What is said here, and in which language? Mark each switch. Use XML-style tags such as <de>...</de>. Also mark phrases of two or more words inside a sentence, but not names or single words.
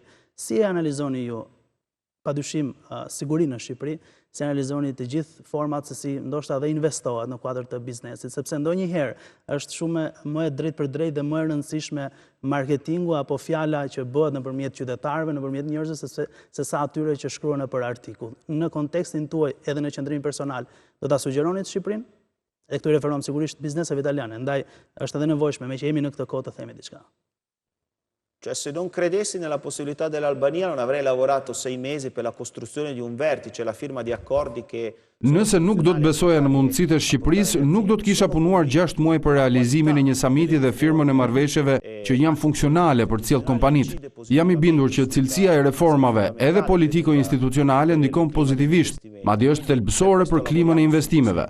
<sq>Si e analizoni ju, padyshim sigurinë në Shqipëri, si analizoni të gjithë format se si ndoshta dhe investohet në kuadër të biznesit, sepse ndonjëherë është shumë më e drejtë për drejtë dhe më e rëndësishme marketingu apo fjala që bëhet nëpërmjet qytetarëve, nëpërmjet njerëzve se sa atyre që shkruan nëpër artikull. Në kontekstin tuaj edhe në qëndrimin personal, do ta sugjeroni Shqipërinë? E këtu referohem sigurisht bizneseve italiane, ndaj është edhe nevojshme me që jemi në këtë kohë të themi diçka.</sq> <it>Cioè, se non credessi nella possibilità dell'Albania non avrei lavorato 6 mesi per la costruzione di un vertice, la firma di accordi che...</it> <sq>Nëse nuk do të besoja në mundësitë e Shqipërisë, nuk do të kisha punuar 6 muaj për realizimin e një samiti dhe firmën e marrëveshjeve që janë funksionale për të cilë kompanitë. Jam i bindur që cilësia e reformave edhe politiko-institucionale ndikon pozitivisht, madje është thelbësore për klimën e investimeve.</sq>